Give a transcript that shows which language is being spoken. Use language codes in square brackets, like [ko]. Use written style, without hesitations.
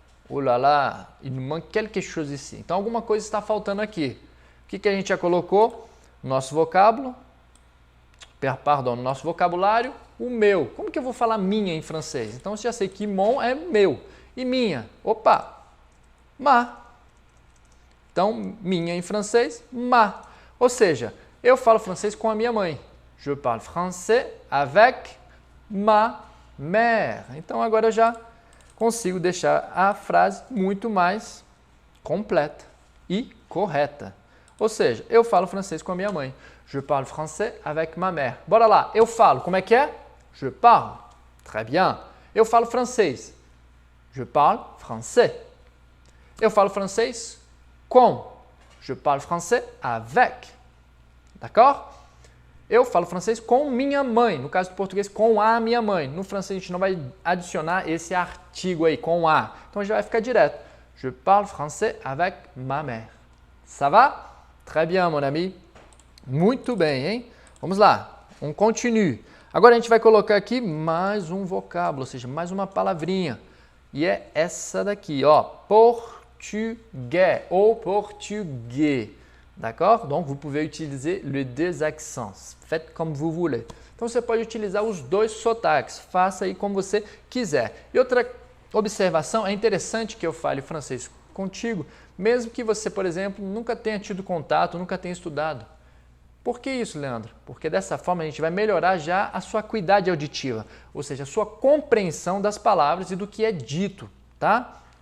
[fr] Oh là là, il nous manque quelque chose ici. [pt] Então alguma coisa está faltando aqui. O que a gente já colocou? Nosso vocábulo, nosso vocabulário, o meu. Como que eu vou falar minha em francês? Então eu já sei que mon é meu. E minha? Opa! Ma. Então, minha em francês, ma. Ou seja, eu falo francês com a minha mãe. [fr] Je parle français avec ma mère. [pt] Então agora eu já consigo deixar a frase muito mais completa e correta. Ou seja, eu falo francês com a minha mãe. [fr] Je parle français avec ma mère. [pt] Bora lá, eu falo. Como é que é? [fr] Je parle. Très bien. [pt] Eu falo francês. [fr] Je parle français. [pt] Eu falo francês com. [fr] Je parle français avec. D'accord? [pt] Eu falo francês com minha mãe. No caso do português, com a minha mãe. No francês, a gente não vai adicionar esse artigo aí, com a. Então, já vai ficar direto. [fr] Je parle français avec ma mère. Ça va? Très bien, mon ami. [pt] Muito bem, hein? Vamos lá. [fr] On continue. [pt] Agora a gente vai colocar aqui mais um vocábulo, ou seja, mais uma palavrinha. E é essa daqui, ó. [fr] Portugais ou portugais. D'accord? Donc, vous pouvez utiliser les deux accents. Faites comme vous voulez. [pt] Então, você pode utilizar os dois sotaques. Faça aí como você quiser. E outra observação, é interessante que eu fale francês contigo, mesmo que você, por exemplo, nunca tenha tido contato, nunca tenha estudado. Por que isso, Leandro? Porque dessa forma a gente vai melhorar já a sua acuidade auditiva, ou seja, a sua compreensão das palavras e do que é dito, tá?